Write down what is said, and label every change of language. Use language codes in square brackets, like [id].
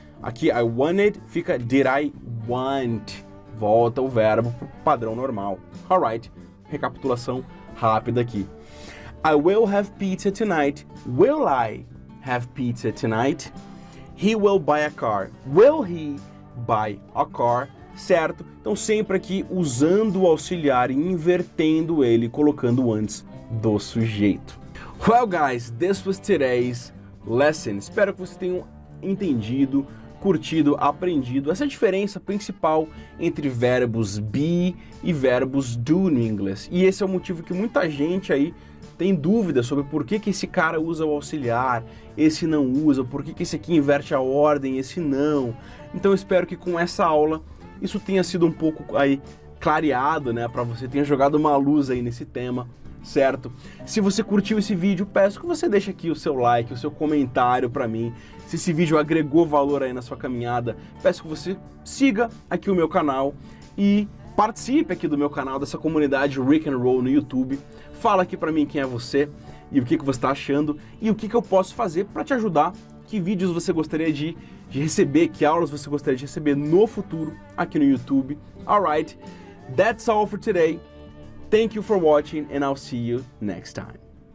[pt] Aqui, [en] I wanted [pt] fica [en] did I want? [pt] Volta o verbo para o padrão normal. [en] Alright? [pt] Recapitulação rápida aqui. [en] I will have pizza tonight. Will I have pizza tonight? He will buy a car. Will he buy a car? [pt] Certo? Então sempre aqui usando o auxiliar e invertendo ele, colocando antes do sujeito. [en] Well guys, this was today's lesson. [pt] Espero que vocês tenham entendido, curtido, aprendido essa diferença principal entre verbos be e verbos do no inglês. E esse é o motivo que muita gente aí tem dúvida sobre por que esse cara usa o auxiliar, esse não usa, por que esse aqui inverte a ordem, esse não. Então eu espero que com essa aula isso tenha sido um pouco aí clareado, né, para você, tenha jogado uma luz aí nesse tema, certo? Se você curtiu esse vídeo, peço que você deixe aqui o seu like, o seu comentário para mim. Se esse vídeo agregou valor aí na sua caminhada, peço que você siga aqui o meu canal e participe aqui do meu canal, dessa comunidade Rick and Roll no YouTube. Fala aqui pra mim quem é você e o que você está achando e o que eu posso fazer para te ajudar. Que vídeos você gostaria de receber, que aulas você gostaria de receber no futuro aqui no YouTube. [en] Alright, that's all for today. Thank you for watching and I'll see you next time.